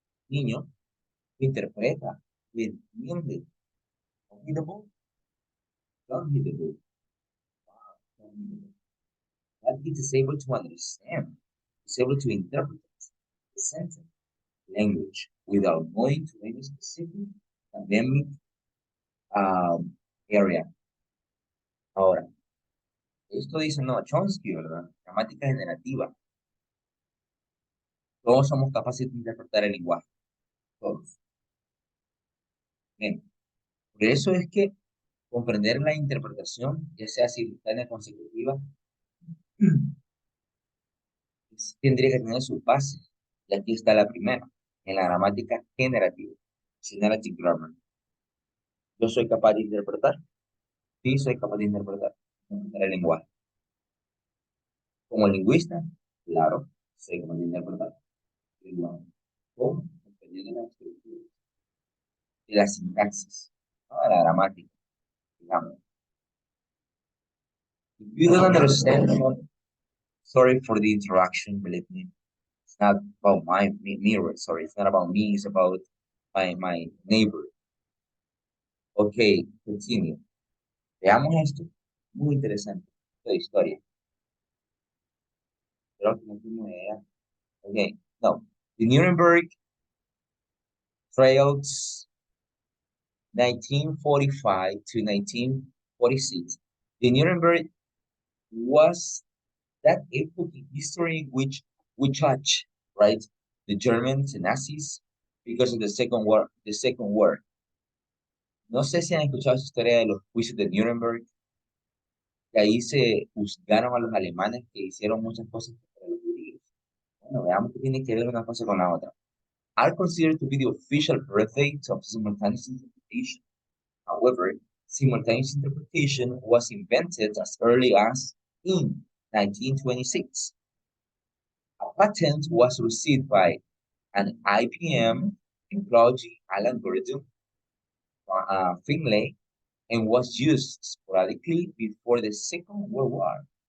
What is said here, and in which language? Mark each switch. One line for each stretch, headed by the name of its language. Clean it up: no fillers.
Spanish: Niño, interpreta, entiende.
English: John hit the ball. John hit the ball. John hit the ball. That kid is able to understand, is able to interpret the sentence, language, without going to any specific academic area.
Spanish: Ahora, esto dice, no, Chomsky, ¿verdad? Gramática generativa. Todos somos capaces de interpretar el lenguaje. Todos. Bien. Por eso es que comprender la interpretación, ya sea simultánea o consecutiva, tendría que tener su base. Y aquí está la primera, en la gramática generativa.
English: Generative grammar.
Spanish: Yo soy capaz de interpretar. Sí, soy capaz de interpretar el lenguaje. Como lingüista, claro, soy capaz de interpretar el lenguaje. ¿Cómo? Dependiendo de la estructura, de la sintaxis, ¿no? De la gramática, digamos.
English: If you don't understand, sorry for the interaction, believe me. It's not about mirror, sorry. It's not about me, it's about my neighbor. Ok, continue.
Spanish: Veamos esto. Muy interesante. Esta historia. Creo que no tengo idea. Ok, no.
English: The Nuremberg Trials 1945 to 1946. The Nuremberg was that epoch in history in which we judge, right, the Germans and Nazis because of the Second War. The Second War.
Spanish: No sé si han escuchado esa historia de los juicios de Nuremberg, que ahí se juzgaron a los alemanes que hicieron muchas cosas contra los judíos. Bueno, veamos qué tiene que ver una cosa con la otra.
English: Are considered to be the official birth dates of simultaneous interpretation. However, simultaneous interpretation was invented as early as in 1926. A patent was received by an IBM employee algorithm, Finlay, and was used sporadically before the Second World War.